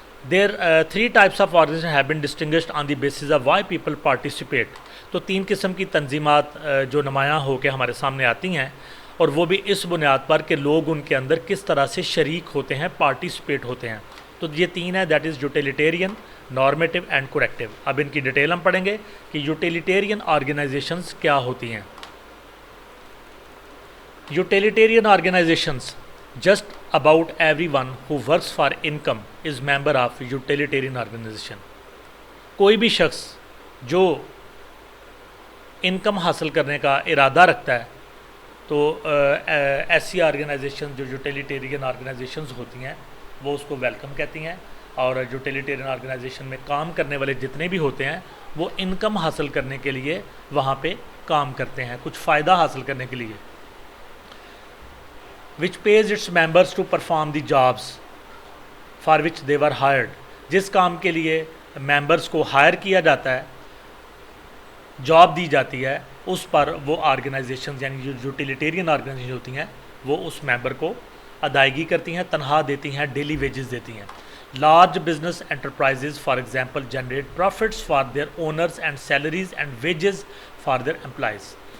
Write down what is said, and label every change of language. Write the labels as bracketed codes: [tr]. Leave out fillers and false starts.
[en] There 3 types of organizations have been distinguished on the basis of why people participate. [ur] تو 3 قسم کی تنظیمات جو نمایاں ہو کے ہمارے سامنے آتی ہیں, اور وہ بھی اس بنیاد پر کہ لوگ ان کے اندر کس طرح سے شریک ہوتے ہیں, پارٹیسپیٹ ہوتے ہیں. تو یہ 3 ہیں, [en] That is utilitarian, normative and corrective. [ur] اب ان کی ڈیٹیل ہم پڑھیں گے کہ یوٹیلیٹیرین آرگنائزیشنز کیا ہوتی ہیں. [en] Utilitarian organizations, just about everyone who works for income is member of utilitarian organization. [ur] کوئی بھی شخص جو انکم حاصل کرنے کا ارادہ رکھتا ہے تو ایسی آرگنائزیشن جو یوٹیلیٹیرین آرگنائزیشنز ہوتی ہیں وہ اس کو ویلکم کہتی ہیں. اور یوٹیلیٹیرین آرگنائزیشن میں کام کرنے والے جتنے بھی ہوتے ہیں وہ انکم حاصل کرنے کے لیے وہاں پہ کام کرتے ہیں, کچھ فائدہ حاصل کرنے کے لیے. [en] which pays its members to perform the jobs for which they were hired. [ur] جس کام کے لیے ممبرس کو ہائر کیا جاتا ہے, جاب دی جاتی ہے, اس پر وہ آرگنائزیشنز یعنی جو یوٹیلیٹیرین آرگنائزیشن ہوتی ہیں وہ اس ممبر کو ادائیگی کرتی ہیں, تنخواہ دیتی ہیں, ڈیلی ویجز دیتی ہیں. [en] Large business enterprises for example generate profits for their owners and salaries and wages for their employees.